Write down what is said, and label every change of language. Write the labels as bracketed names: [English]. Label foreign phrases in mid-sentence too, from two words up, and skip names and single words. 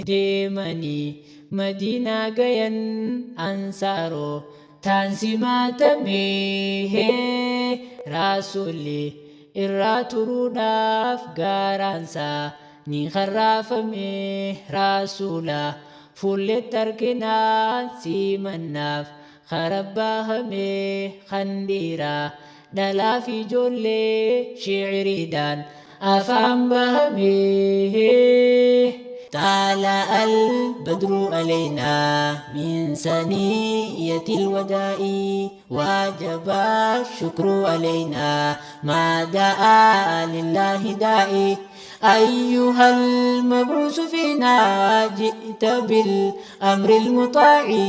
[Oromo] deemanii madiinaa gayan ansaaroo taansimaatamee rasuulli irraa turuudhaaf gaaraansaa ni kharraafamee rasuula fuulletti arginaan simannaaf kharabbaafamee kan dhiiraa dhalaa fi ijoollee shi'iriidhaan afaan [Arabic] bahamee طلع البدر علينا من ثنية الوداع وجب الشكر علينا ما دعا لله داعي أيها المبعوث فينا جئت بالأمر المطاع